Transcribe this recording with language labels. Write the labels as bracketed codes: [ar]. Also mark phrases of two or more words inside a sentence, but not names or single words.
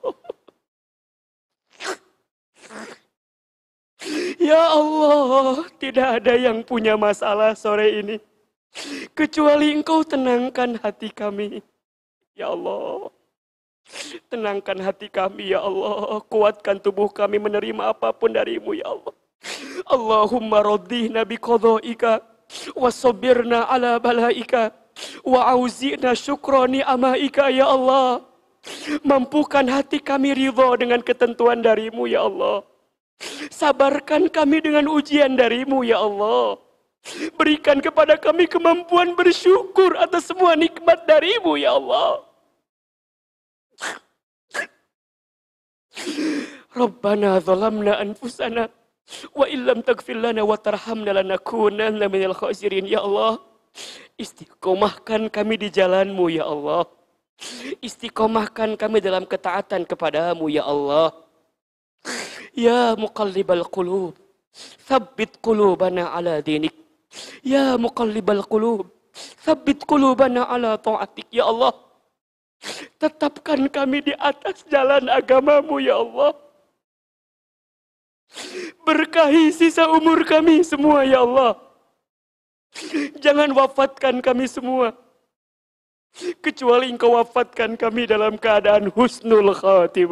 [id] Ya Allah, tidak ada yang punya masalah sore ini, kecuali Engkau tenangkan hati kami. Ya Allah, tenangkan hati kami ya Allah, kuatkan tubuh kami menerima apapun darimu ya Allah. [ar] اللهم رضنا بقضائك وصبرنا على بلائك وأوزعنا شكر نعمائك يا الله. [id] Mampukan hati kami ridha dengan ketentuan darimu ya Allah. Sabarkan kami dengan ujian darimu ya Allah. Berikan kepada kami kemampuan bersyukur atas semua nikmat darimu ya Allah. [ar] ربنا ظلمنا أنفسنا وإن لم تغفر لنا وترحمنا لنكونن من الخاسرين. [id] Ya Allah, istiqomahkan kami di jalanmu ya Allah. Istiqomahkan kami dalam ketaatan kepadamu ya Allah. [ar] يا مقلب القلوب ثبت قلوبنا على دينك. يا مقلب القلوب ثبت قلوبنا على طاعتك. [id] Ya Allah, tetapkan kami di atas jalan agamamu ya Allah. Berkahi sisa umur kami semua ya Allah. Jangan wafatkan kami semua, kecuali Engkau wafatkan kami dalam keadaan [ar] حسن الخاتمة.